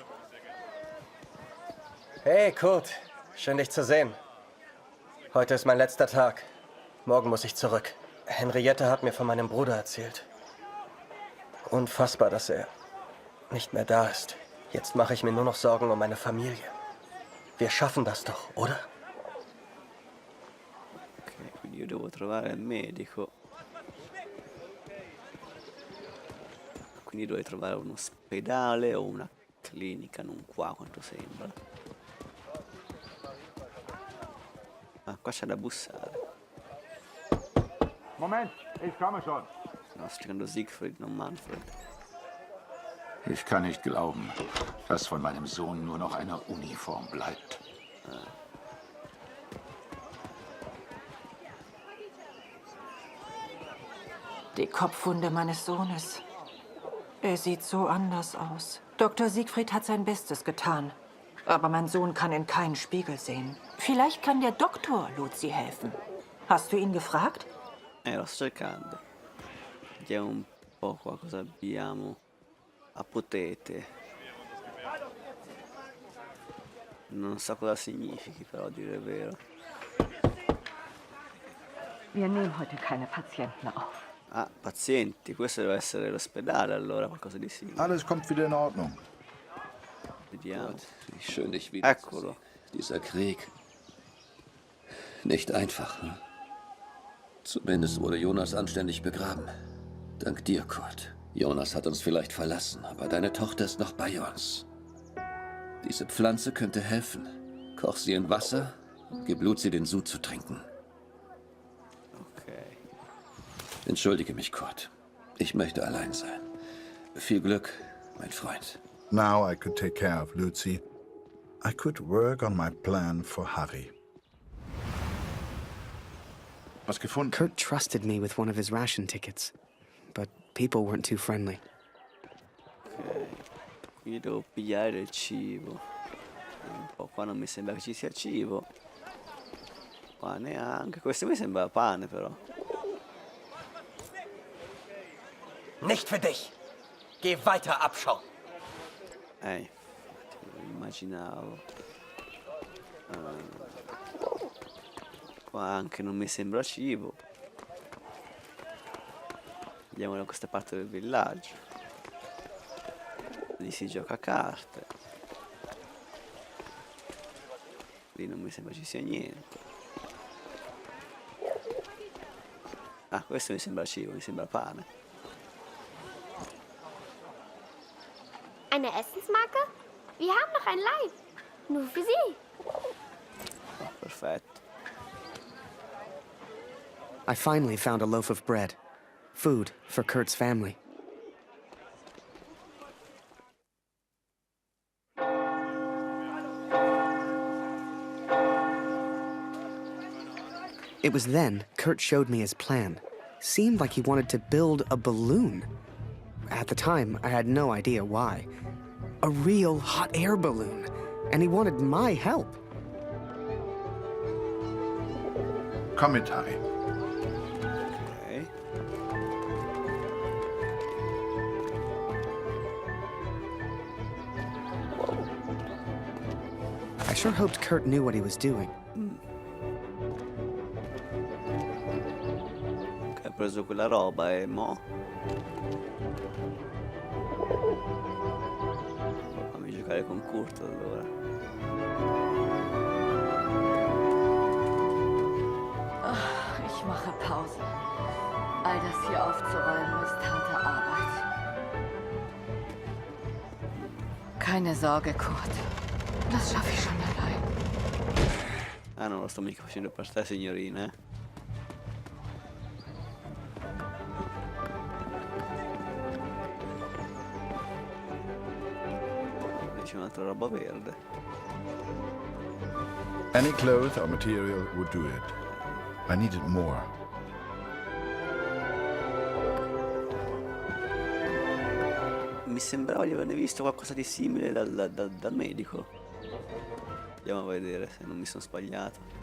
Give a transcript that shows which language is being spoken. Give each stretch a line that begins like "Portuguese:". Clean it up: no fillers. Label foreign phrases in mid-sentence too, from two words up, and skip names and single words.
German: Hey, Kurt. Schön, dich zu sehen. Heute ist mein letzter Tag. Morgen muss ich zurück. Henriette hat mir von meinem Bruder erzählt. Unfassbar, dass er nicht mehr da ist. Jetzt mache ich mir nur noch Sorgen um meine Familie. Wir schaffen das doch, oder?
Italian: ok, quindi io devo trovare il medico. Quindi dovrei trovare un ospedale o una clinica, non qua quanto sembra. Ah, qua c'è da bussare.
German: Moment, ich komme schon.
Italian: No, sto cercando Siegfried, non Manfred.
German: Ich kann nicht glauben, dass von meinem Sohn nur noch eine Uniform bleibt. Die Kopfwunde meines Sohnes. Er sieht so anders aus. Dr. Siegfried hat sein Bestes getan. Aber mein Sohn kann in keinen Spiegel sehen. Vielleicht kann der Doktor Luzi helfen. Hast du ihn gefragt?
Italian: Lo sto cercando. Vediamo un po' qua cosa abbiamo.
German: Apotete.
Italian: Non so cosa significhi, però a dire il vero.
German: Wir nehmen heute keine Patienten auf.
Italian: Ah, pazienti, questo deve essere l'ospedale allora, qualcosa di simile.
German: Alles kommt wieder in Ordnung.
Italian: Vediamo.
German: Wie schön, dich wieder zu sehen. Dieser Krieg. Nicht einfach, hm? Zumindest wurde Jonas anständig begraben. Dank dir, Kurt. Jonas hat uns vielleicht verlassen, aber deine Tochter ist noch bei uns. Diese Pflanze könnte helfen. Koch sie in Wasser und gib Luzi den Sud zu trinken. Ok. Entschuldige mich, Kurt. Ich möchte allein sein. Viel Glück, mein Freund.
English: Now I could take care of Lucy. I could work on my plan for Harry.
German: Was gefunden?
English: Kurt trusted me with one of his ration tickets, but people weren't too friendly. Ok.
Italian: Quindi devo pigliare del cibo. Un po' qua non mi sembra che ci sia cibo. Qua neanche. Questo mi sembra pane però.
German: Nicht für dich. Geh weiter, Abschau.
Italian: Infatti, immaginavo. Qua anche non mi sembra cibo. Andiamo da questa parte del villaggio. Lì si gioca a carte. Lì non mi sembra ci sia niente. Ah, questo mi sembra cibo, mi sembra pane.
German: Eine Essensmarke? Wir haben noch ein Leib. Nur für Sie.
Italian: Oh, perfetto.
English: I finally found a loaf of bread. Food for Kurt's family. It was then Kurt showed me his plan. Seemed like he wanted to build a balloon. At the time, I had no idea why. A real hot air balloon. And he wanted my help.
German: Komm mit, Harry.
English: Ok. I sure hoped Kurt knew what he was doing.
Italian: Ok, preso quella roba e mo? Fammi giocare con Kurt allora.
German: Ich mache Pause. All das hier aufzuräumen ist harte Arbeit. Keine Sorge, Kurt. Das schaffe ich schon allein.
Italian: Ah, non lo sto mica facendo per te, signorina, eh. C'è un'altra roba verde.
English: Any cloth or material would do it. I needed more.
Italian: Mi sembrava di averne visto qualcosa di simile dal medico. Andiamo a vedere se non mi sono sbagliato.